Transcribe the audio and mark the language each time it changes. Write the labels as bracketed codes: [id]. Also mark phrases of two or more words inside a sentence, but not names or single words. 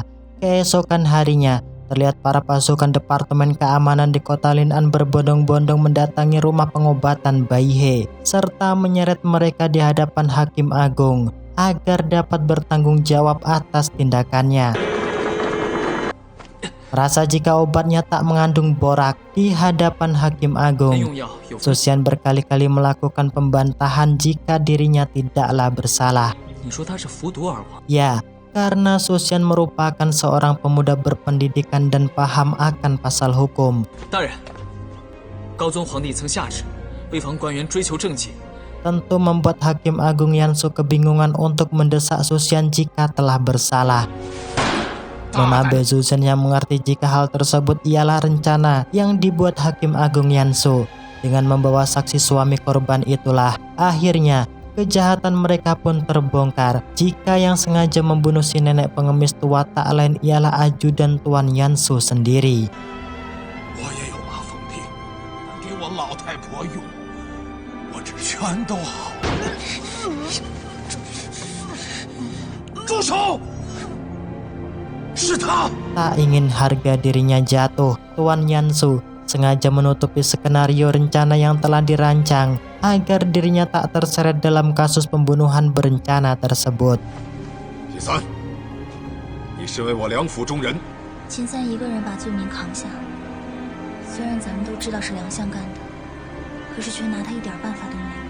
[id] Keesokan harinya, terlihat para pasukan Departemen Keamanan di kota Lin'an berbondong-bondong mendatangi rumah pengobatan Baihe, serta menyeret mereka di hadapan Hakim Agung agar dapat bertanggung jawab atas tindakannya. Merasa jika obatnya tak mengandung borak di hadapan Hakim Agung, [zh] 用药有。 [id] Susian berkali-kali melakukan pembantahan jika dirinya tidaklah bersalah. [zh] 你说他是服毒而亡？ [id] Ya, karena Susian merupakan seorang pemuda berpendidikan dan paham akan pasal hukum. [zh] 大人，高宗皇帝曾下旨，为防官员追求政绩， [id] Tentu membuat Hakim Agung Yansu kebingungan untuk mendesak Susian jika telah bersalah. Nona Bei Susian yang mengerti jika hal tersebut ialah rencana yang dibuat Hakim Agung Yansu. Dengan membawa saksi suami korban itulah, akhirnya kejahatan mereka pun terbongkar. Jika yang sengaja membunuh si nenek pengemis tua tak lain ialah ajudan Tuan Yansu sendiri. [zh] 我也有马蜂病，给我老太婆用，我这全都好了。住手！是他。 [id] Tak ingin harga dirinya jatuh, Tuan Yansu sengaja menutupi skenario rencana yang telah dirancang agar dirinya tak terseret dalam kasus pembunuhan berencana tersebut. [zh] 秦三，你身为我梁府中人，秦三一个人把罪名扛下，虽然咱们都知道是梁相干的，可是却拿他一点办法都没有。